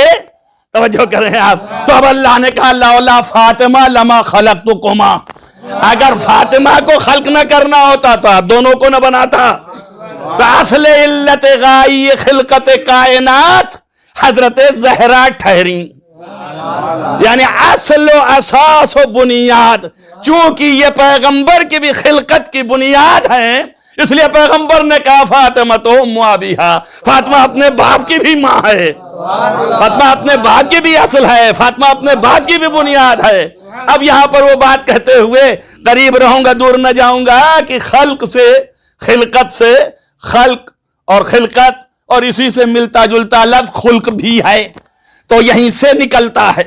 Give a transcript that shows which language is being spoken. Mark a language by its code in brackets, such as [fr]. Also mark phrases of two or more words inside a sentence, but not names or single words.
[ur] توجہ کریں آپ. تو اب اللہ نے کہا [ar] لولا فاطمہ لما خلقتکما, [ur] اگر فاطمہ کو خلق نہ کرنا ہوتا تو آپ دونوں کو نہ بناتا. تو اصل علت غائی خلقت کائنات حضرت زہرا ٹھہری, یعنی اصل و اساس و بنیاد. چونکہ یہ پیغمبر کی بھی خلقت کی بنیاد ہے اس لیے پیغمبر نے کہا فاطمہ تو [ar] ام ابیہا, [ur] فاطمہ اپنے باپ کی بھی ماں ہے, فاطمہ اپنے باپ کی بھی اصل ہے, فاطمہ اپنے باپ کی بھی بنیاد ہے. اب یہاں پر وہ بات کہتے ہوئے قریب رہوں گا دور نہ جاؤں گا کہ خلق سے خلقت سے خلق اور خلقت اور اسی سے ملتا جلتا لفظ خلق بھی ہے, تو یہیں سے نکلتا ہے.